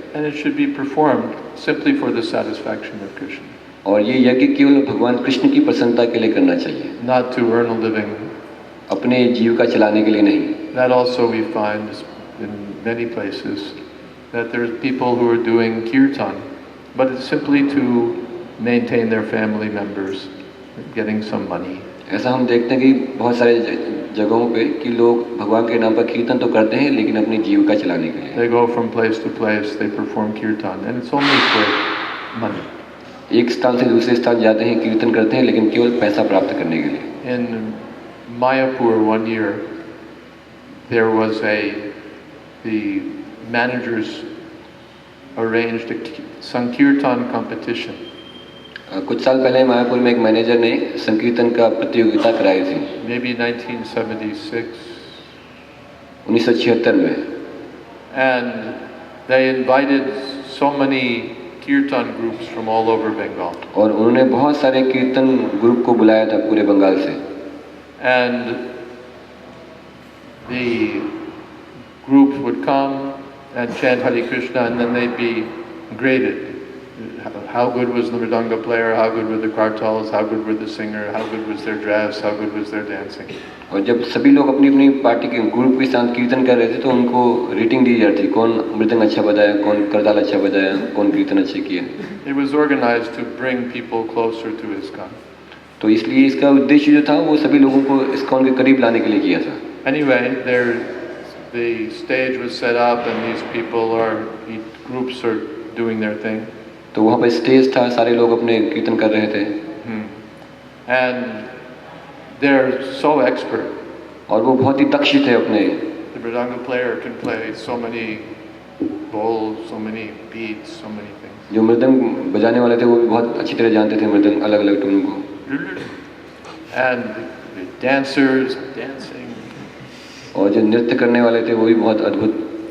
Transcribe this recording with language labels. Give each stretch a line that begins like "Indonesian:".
English: And it should be performed simply for the satisfaction of Krishna.
Hindi: और ये यज्ञ केवल भगवान कृष्ण की प्रसन्नता के लिए करना चाहिए,
English: Not to earn a living.
Hindi: अपने जीविका चलाने के लिए नहीं.
English: That also we find in many places, that there's people who are doing kirtan, but it's simply to maintain their family members, getting some money.
Hindi: ऐसा हम देखते हैं कि बहुत सारे जगहों पे कि लोग भगवान के नाम पर कीर्तन तो करते हैं, लेकिन अपनी जीविका चलाने के लिए.
English: They go from place to place, they perform kirtan, and it's only for money.
Hindi: एक स्थान से दूसरे स्थान जाते हैं, कीर्तन करते हैं, लेकिन केवल पैसा प्राप्त करने के लिए.
English: In Mayapur one year, there was the managers arranged a Sankirtan competition.
Hindi: कुछ साल पहले मायापुर में एक मैनेजर ने संकीर्तन का प्रतियोगिता कराई थी.
English: Maybe 1976.
Hindi: 1976 में.
English: And they invited so many kirtan groups from all over Bengal.
Hindi: और उन्होंने बहुत सारे कीर्तन ग्रुप को बुलाया था पूरे बंगाल से.
English: And the groups would come and chant Hare Krishna, and then they'd be graded. How good was the mridanga player, how good were the kartals, how good were the singer, how good was their dress, how good was their dancing.
Hindi: और जब सभी लोग अपनी अपनी party के group के साथ कीर्तन कर रहे थे तो उनको रेटिंग दी जाती, कौन मृदंग अच्छा बजाया, कौन करताल अच्छा बजाया, कौन कीर्तन अच्छे किए.
English: It was organized to bring people closer to ISKCON.
Hindi: तो इसलिए इसका उद्देश्य जो था वो सभी लोगों को ISKCON के करीब लाने के लिए किया था.
English: Anyway, the stage was set up and these groups are doing their thing.
Hindi: तो वहाँ पे स्टेज था, सारे लोग अपने कीर्तन कर रहे थे.
English: And they're so expert.
Hindi: और वो बहुत ही दक्ष थे अपने.
English: The mridanga player can play so many bowls, so many beats, so many things.
Hindi: जो मृदंग बजाने वाले थे वो भी बहुत अच्छी तरह जानते थे मृदंग अलग अलग टून को.
English: And the dancers dancing.
Hindi: और जो नृत्य करने वाले थे वो भी बहुत अद्भुत.